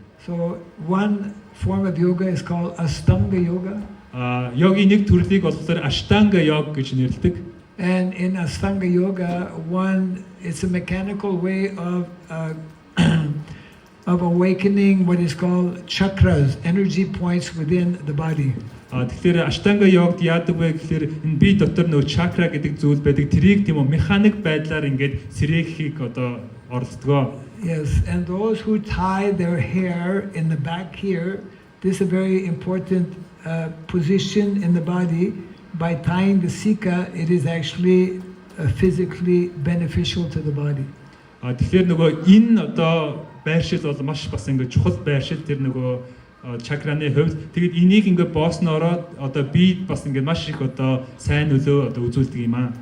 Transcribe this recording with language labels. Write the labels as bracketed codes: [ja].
[en] So one form of yoga is called Astanga Yoga. [mn] Йогийн нэг төрлийг болохоор Ashtanga Yoga гэж нэрлэдэг. [en] And in Astanga Yoga, it's a mechanical way of of awakening what is called chakras, energy points within the body. [mn] Тэгэхээр Ashtanga Yogад яадаг вэ гэхээр энэ бие дотор нөө чакра гэдэг зүйл байдаг. Тэрийг тийм үү механик байдлаар ингээд сэрээхийг одоо оролдгоо. [en] Yes, and those who tie their hair in the back here, this is a very important position in the body. By tying the sika, it is actually physically beneficial to the body. [mn] Тэгэхээр нөгөө энэ одоо байршил бол маш бас ингээд чухал байршил тэр нөгөө чакраны хувьд. Тэгээд энийг ингээд бооснороо одоо би бас ингээд маш их одоо сайн нөлөө одоо үзүүлдэг юм аа.